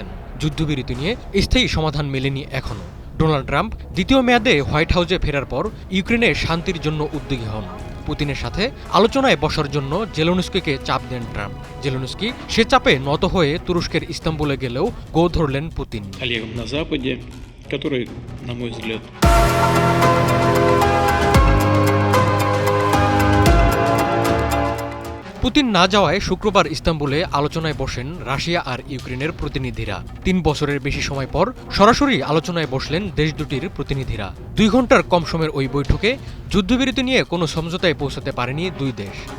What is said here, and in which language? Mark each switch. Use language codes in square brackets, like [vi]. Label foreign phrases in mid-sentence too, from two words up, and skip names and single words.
[bn] যুদ্ধবিরতি নিয়ে স্থায়ী সমাধান মেলেনি এখনও। ডোনাল্ড ট্রাম্প দ্বিতীয় মেয়াদে হোয়াইট হাউসে ফেরার পর ইউক্রেনে শান্তির জন্য উদ্যোগী হন। পুতিনের সাথে আলোচনায় বসার জন্য জেলেনস্কিকে চাপ দেন ট্রাম্প। জেলেনস্কি সে চাপে নত হয়ে তুরস্কের ইস্তাম্বুলে গেলেও গো ধরলেন পুতিন। [ru] Коллегам на Западе, которые, на мой взгляд, [bn] পুতিন না যাওয়ায় শুক্রবার ইস্তাম্বুলে আলোচনায় বসেন রাশিয়া আর ইউক্রেনের প্রতিনিধিরা। 3 বছরের বেশি সময় পর সরাসরি আলোচনায় বসলেন দেশ দুটির প্রতিনিধিরা। 2 ঘন্টার কম সময়ের ওই বৈঠকে যুদ্ধবিরতি নিয়ে কোনো সমঝোতায় পৌঁছাতে পারেনি দুই দেশ।